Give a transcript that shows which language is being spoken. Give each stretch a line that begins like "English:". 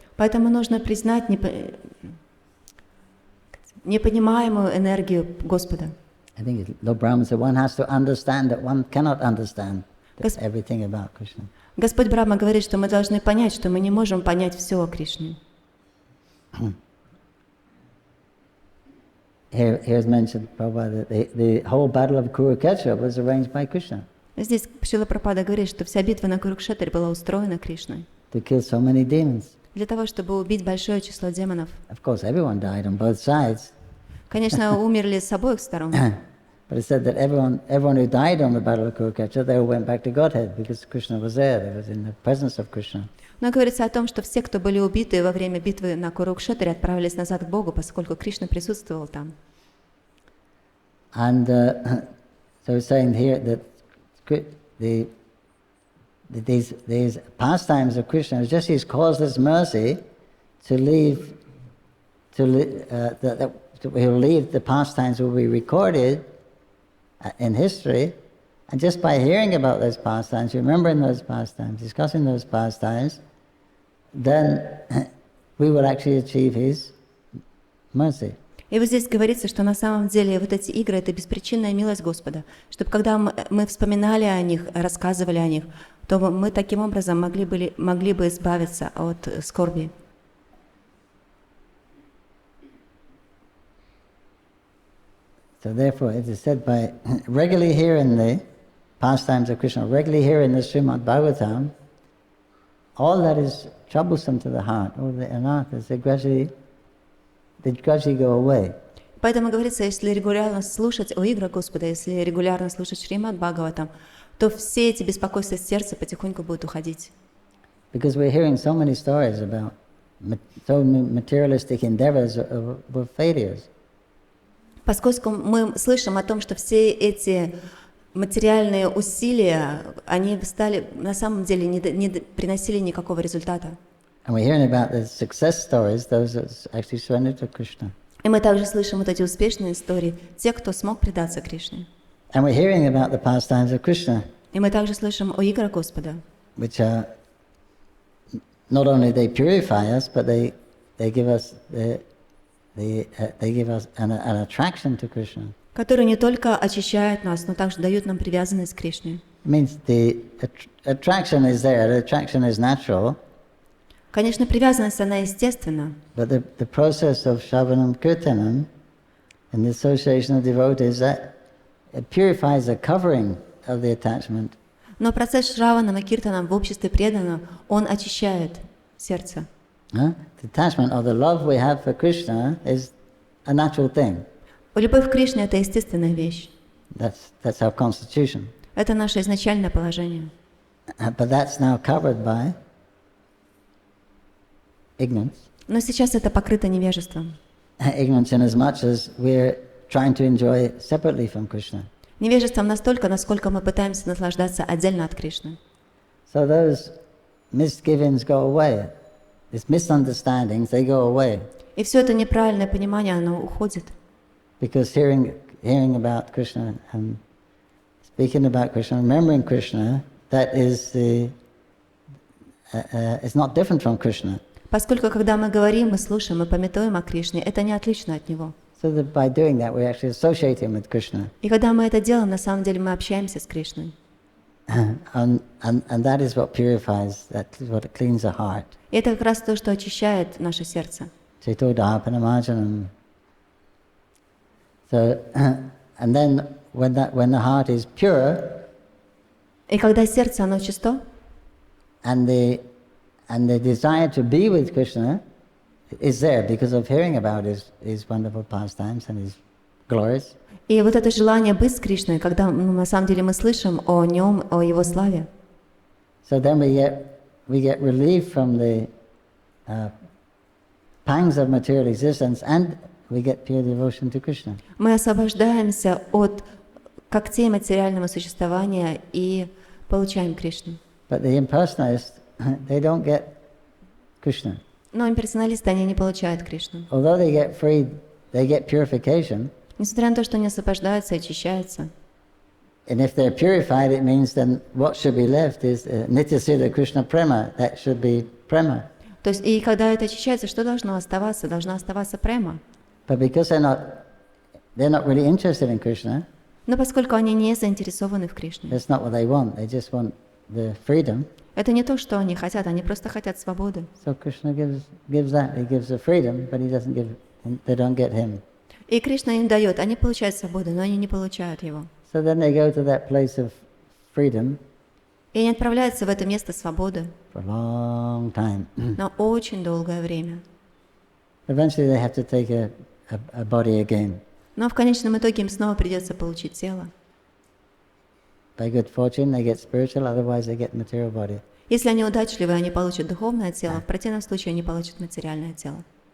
Russian: Поэтому нужно признать непонимаемую энергию Господа.
English: I think Lord Brahma said one has to understand that one cannot understand everything about Krishna.
Russian: Господь Брахма говорит, что мы должны понять, что мы не можем понять все о Кришне.
English: Here's mentioned, Prabhupada, that the whole battle of Kurukshetra was arranged by Krishna
Russian: Здесь Шрила Прабхупада говорит, что вся битва на Курукшетре была устроена Кришной
English: to kill so many demons.
Russian: для того, чтобы убить большое число демонов.
English: Of course, everyone died on both sides,
Russian: Конечно, умерли с обоих сторон.
English: but it said that everyone who died on the battle of Kurukshetra, they all went back to Godhead because Krishna was there. They was in the presence of Krishna.
Russian: Но говорится о том, что все, кто были убиты во время битвы на Курукшетре, отправились назад к Богу, поскольку Кришна присутствовал там.
English: And so it's saying here that these pastimes of Krishna is just His causeless mercy to leave. That He'll leave the pastimes will be recorded in history, and just by hearing about those pastimes, remembering those pastimes, discussing those pastimes, then we will actually achieve His mercy.
Russian: И вот здесь говорится, что на самом деле вот эти игры — это беспричинная милость Господа, чтобы когда мы вспоминали о них, рассказывали о них, то мы таким образом могли бы избавиться от скорби.
English: So therefore, it is said by regularly hearing the pastimes of Krishna, regularly hearing the Srimad Bhagavatam, all that is troublesome to the heart, all the anarthas, they gradually go away.
Russian: Поэтому говорится, если регулярно слушать о играх Господа, если регулярно слушать Шримад Бхагаватам, то все эти беспокойства сердца потихоньку будут уходить.
English: Because we're hearing so many stories about materialistic endeavors were failures.
Russian: Поскольку мы слышим о том, что все эти материальные усилия, они стали на самом деле не приносили никакого результата.
English: And we're hearing about the success stories, those that actually surrendered to Krishna.
Russian: И мы также слышим вот эти успешные истории, те, кто смог предаться Кришне.
English: And we're hearing about the pastimes of Krishna,
Russian: И мы также слышим о играх Господа,
English: which are not only they purify us, but they give us they give us an attraction to Krishna.
Russian: которые не только очищают нас, но также дают нам привязанность к Кришне.
English: It means the attraction is there. The attraction is natural,
Russian: Конечно, привязанность, она естественна,
English: but the process of Shravanam Kirtanam and the association of devotees, that it purifies the covering of the attachment.
Russian: но процесс Шраванам и Киртанам в обществе преданных, он очищает сердце.
English: The attachment or the love we have for Krishna is a natural thing.
Russian: Любовь к Кришне – это естественная вещь.
English: That's our constitution.
Russian: Это наше изначальное положение.
English: But that's now covered by ignorance.
Russian: Но сейчас это покрыто невежеством.
English: Ignorance in as much as we're trying to enjoy separately from Krishna.
Russian: Невежеством настолько, насколько мы пытаемся наслаждаться отдельно от Кришны.
English: So those misgivings go away. These misunderstandings, they go away.
Russian: И все это неправильное понимание, оно уходит.
English: Because hearing about Krishna and speaking about Krishna, remembering Krishna, that is it's not different from Krishna.
Russian: Поскольку, когда мы говорим, мы слушаем, мы памятуем о Кришне, это не отлично от Него.
English: So that by doing that, we actually associate him with Krishna.
Russian: И когда мы это делаем, на самом деле мы общаемся с Кришной.
English: And that is what purifies, that is what cleans the heart.
Russian: И это как раз то, что очищает наше сердце.
Sanskrit: Chaito Dharpanamarjanam.
English: So, and then when the heart is pure,
Russian: И когда сердце, оно чисто,
English: and the desire to be with Krishna is there because of hearing about his wonderful pastimes and his glories.
Russian: и вот это желание быть с Кришной, когда на самом деле мы слышим о Нем, о Его славе,
English: So then we get relief from the pangs of material existence, and we get pure devotion to Krishna.
Russian: мы освобождаемся от когтей материального существования и получаем Кришну.
English: But the impersonalists, they don't get Krishna.
Russian: Но имперсоналисты, они не получают Кришну.
English: Although they get freed, they get purification.
Russian: Несмотря на то, что они освобождаются и очищаются.
English: And if they're purified, it means then what should be left is Nityasiddha Krishna Prema. That should be Prema.
Russian: То есть, и когда это очищается, что должно оставаться? Должна оставаться према.
English: But because they're not really interested in Krishna,
Russian: Но поскольку они не заинтересованы в Кришне,
English: that's not what they want. They just want the freedom.
Russian: это не то, что они хотят, они просто хотят свободы.
English: So Krishna gives that. He gives the freedom, but they don't get him.
Russian: И Кришна им дает, они получают свободу, но они не получают его.
English: So then they go to that place of freedom
Russian: И они отправляются в это место свободы
English: for a long time.
Russian: на очень долгое время.
English: Eventually they have to take a body again.
Russian: Но в конечном итоге им снова придется получить тело.
English: By good fortune they get spiritual, otherwise they get material body.
Russian: Если они удачливы, они получат духовное тело, в противном случае они получат материальное тело.